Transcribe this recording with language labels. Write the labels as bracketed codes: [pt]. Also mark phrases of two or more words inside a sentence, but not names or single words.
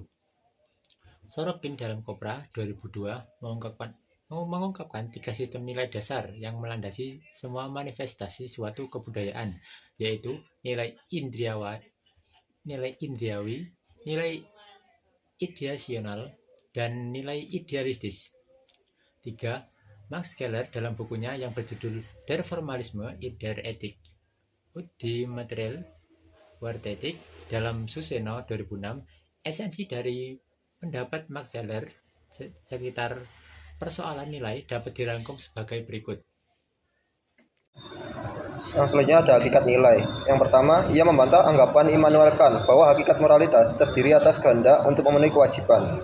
[id] Sorokin dalam Kopra 2002 mengungkapkan 3 sistem nilai dasar yang melandasi semua manifestasi suatu kebudayaan, yaitu nilai indriawi, nilai ideasional, dan nilai idealistis. 3. Max Keller dalam bukunya yang berjudul Der Formalisme in der Ethik und die Material Wertethik dalam Suseno 2006, esensi dari pendapat Max Keller sekitar persoalan nilai dapat dirangkum sebagai berikut. Yang selanjutnya ada hakikat nilai. Yang pertama, ia membantah anggapan Immanuel Kant bahwa hakikat moralitas terdiri atas kehendak untuk memenuhi kewajiban.